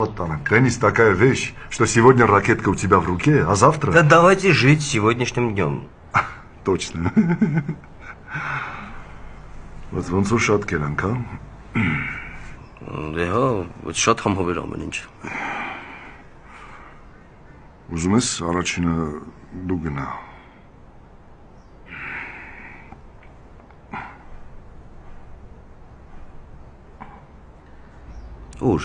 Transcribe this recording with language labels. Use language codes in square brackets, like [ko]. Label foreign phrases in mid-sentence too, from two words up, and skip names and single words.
[ru] Вот она, теннис такая вещь, что сегодня ракетка у тебя в руке, а завтра... Да давайте жить сегодняшним днем. Точно. Вот [hy] ոնց որ շատ կերանք, հա? Դե հա, շատ համով էր ամեն ինչ։ Ուզում ես առաջինը դու գնա։ Ուր։